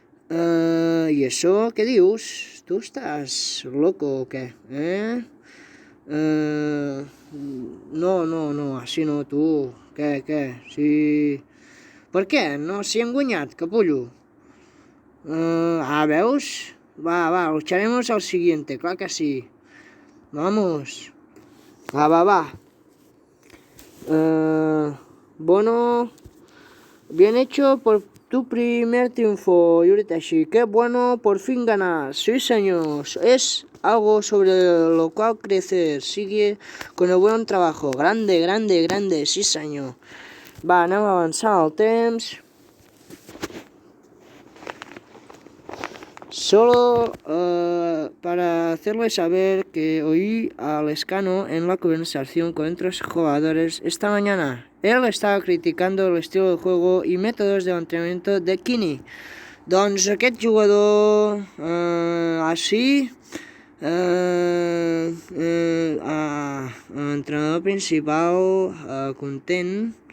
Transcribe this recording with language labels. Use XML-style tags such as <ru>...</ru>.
<es>¿Y eso qué dius? ¿Tú estás loco o qué?</es> <ca>No, així no, tu. Què? Sí... Per què? No s'hi han guanyat, capullo. ¿Veus?</ca> <es>Va, lucharemos al siguiente,</es> <ca>clar que sí.</ca> <es>Vamos.</es> <ca>Va.</ca> <es>Bueno, bien hecho por tu primer triunfo, Yuritashi. Qué bueno, por fin ganas. Sí, señor. Es algo sobre lo cual crecer. Sigue con el buen trabajo. Grande. Sí, señor.</es> <ca>Va, anem a avançar el temps.</ca> <es>Solo para hacerles saber que oí a Lescano en la conversación con otros jugadores esta mañana. Él estaba criticando el estilo de juego y métodos de entrenamiento de Kini.</es> <ca>Doncs aquest jugador així, entrenador principal, content.</ca>